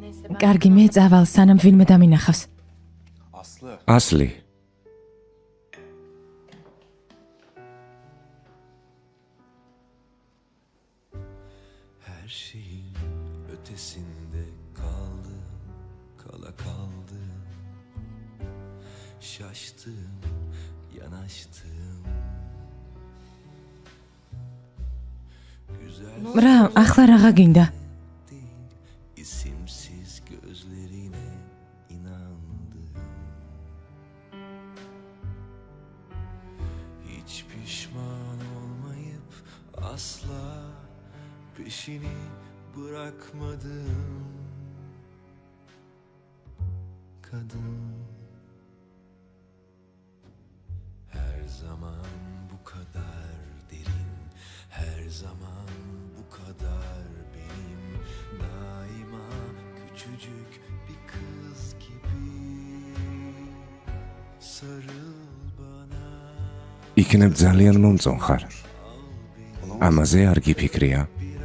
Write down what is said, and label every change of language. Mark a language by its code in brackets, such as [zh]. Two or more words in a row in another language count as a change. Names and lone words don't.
[ka] კარგი, მე წავალ, სანამ ვინმე დამინახავს. ასლი. [tr] Her şeyin ötesinde kaldım, kala kaldım. Şaştım, yanaştım. Güzel [ka] რა, ახლა რაღა გინდა? [tr] isimsiz gözlerine inandım. Hiç pişman olmayıp asla peşini bırakmadım. Kadın her zaman bu kadar derin, her zaman bu kadar benim, daima küçücük bir kız gibi sarıl bana. [ka] იქნებ ძალიან მომწონხარ. ამაზე არ გიფიქრია.